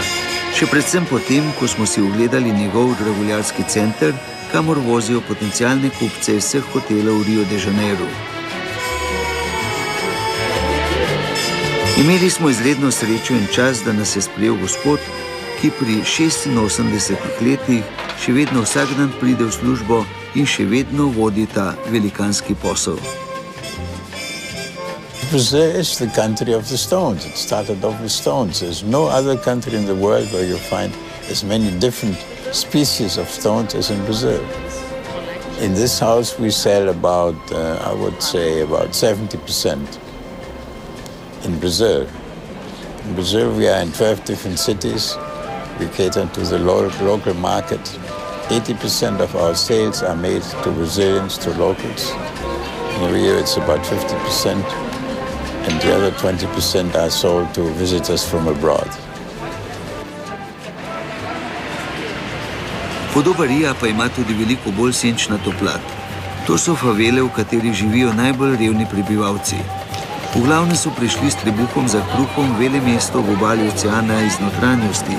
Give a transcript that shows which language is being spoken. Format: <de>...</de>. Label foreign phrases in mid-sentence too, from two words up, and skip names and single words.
<sl>Še predvsem potem, ko smo si ogledali njegov draguljarski center, kamor vozijo potencialne kupce iz vseh hotelov v Rio de Janeiro. Imeli smo izredno srečo in čas, da nas je sprejel gospod, ki pri 86 letih še vedno vsak dan pride v službo in še vedno vodi ta velikanski posel.</sl> <en>Brazil is the country of the stones. It started off with stones. There's no other country in the world where you find as many different species of stones as in Brazil. In this house we sell about, I would say, about 70% in Brazil. In Brazil we are in 12 different cities. We cater to the local market. 80% of our sales are made to Brazilians, to locals. In Rio it's about 50%. And the other 20% are sold to visitors from abroad.</en> <sl>Podoba Rija pa ima tudi veliko bolj senčnato plat. To so favele, v katerih živijo najbolj revni prebivalci. V glavne so prišli s trebuhom za kruhom velemesto v obali oceana iz notranjosti.</sl>